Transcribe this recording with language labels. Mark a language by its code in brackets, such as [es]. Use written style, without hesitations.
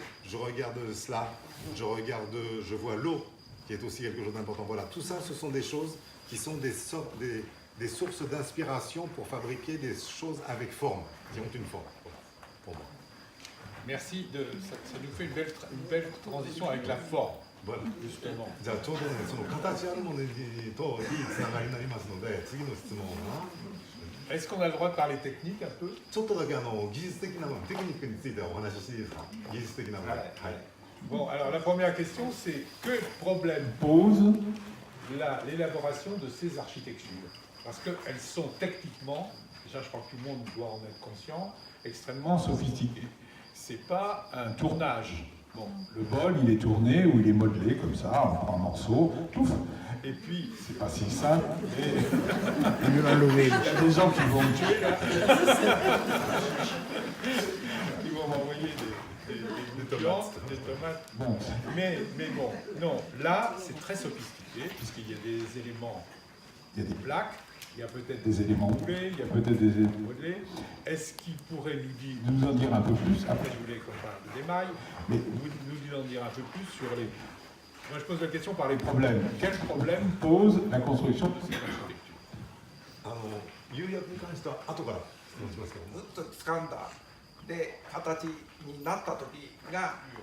[fr] Je regarde cela, je vois l'eau, qui est aussi quelque chose d'important. Voilà, tout ça, ce sont des choses qui sont des sources d'inspiration pour fabriquer des choses avec forme, qui ont une forme, pour moi. Merci, ça nous fait une belle transition avec la forme, Voilà. justement. [ja] じゃあちょうどね、その形あるものといいつながりになりますので、次の質問は [fr] Est-ce qu'on a le droit de parler technique un peu? [ja] ちょっとだけ技術的な部分、テクニックについてお話ししていいですか？技術的な部分。はい。 [fr] Bon, alors la première question, c'est quel problème pose l'élaboration de ces architectures? Parce qu'elles sont techniquement, déjà je crois que tout le monde doit en être conscient, extrêmement sophistiquées. C'est pas un tournage. Bon, le bol, il est tourné ou il est modelé comme ça, en morceaux, pouf. Et puis, c'est pas si simple, mais il y a des gens qui vont me tuer là. Ils vont m'envoyer des tomates. Bon, mais bon, non, là c'est très sophistiqué, puisqu'il y a des éléments, il y a des plaques, il y a peut-être des éléments moulés, il y a peut-être des éléments modelés. Est-ce qu'il pourrait nous en dire un peu plus? Après, je voulais qu'on parle de l'émail, mais nous en dire un peu plus sur les... Moi, je pose la question par les problèmes. Quels problèmes pose la construction de ces architectures? [ja] 釉薬に関しては後から質問しますけども。ずっと掴んだで形になった時が